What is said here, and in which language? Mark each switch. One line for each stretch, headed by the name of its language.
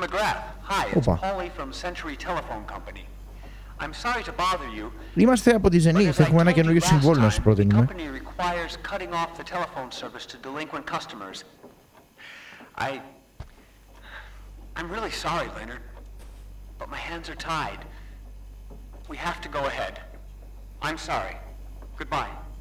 English: McGrath, hi, it's Paulie from Century Telephone Company. I'm sorry to bother you.
Greek: Είμαστε από τη Zenith, έχουμε ένα καινούριο συμβόλαιο να σας προτείνουμε.
English: The company requires cutting off the telephone service to delinquent customers. I'm really sorry, Leonard, but my hands are tied. We have to go ahead. I'm sorry. Goodbye.